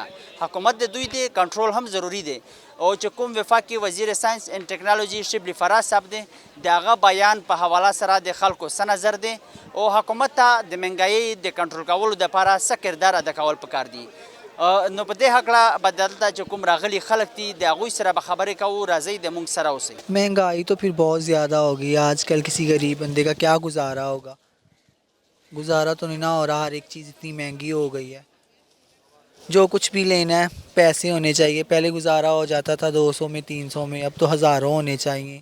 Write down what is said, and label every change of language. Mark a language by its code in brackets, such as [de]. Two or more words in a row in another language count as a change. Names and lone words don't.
[ps] حکومت د دوی دی کنټرول هم ضروری دی او چې کوم وفاقي وزیر [en] science and technology [ps] شبلی فراز صاحب دی د هغه بیان په حواله سره د خلکو څه نظر دی او حکومت ته د مهنګایۍ د کنټرول کولو دپاره څه کردار ادا کول پکار دي. نو په دې هکله به دلته چې کوم راغلي خلک دي د هغوی سره به خبرې کوو. راځئ د موږ سره اوسئ. [ur] مہنگائی تو پھر بہت زیادہ ہوگی. آج کل کسی غریب بندے کا کیا گزارا ہوگا؟ گزارا تو نہیں نہ ہو رہا. ہر ایک چیز اتنی مہنگی ہو گئی ہے. جو کچھ بھی لینا ہے پیسے ہونے چاہیے. پہلے گزارا ہو جاتا تھا 200 میں 300 میں، اب تو ہزاروں ہونے چاہیے.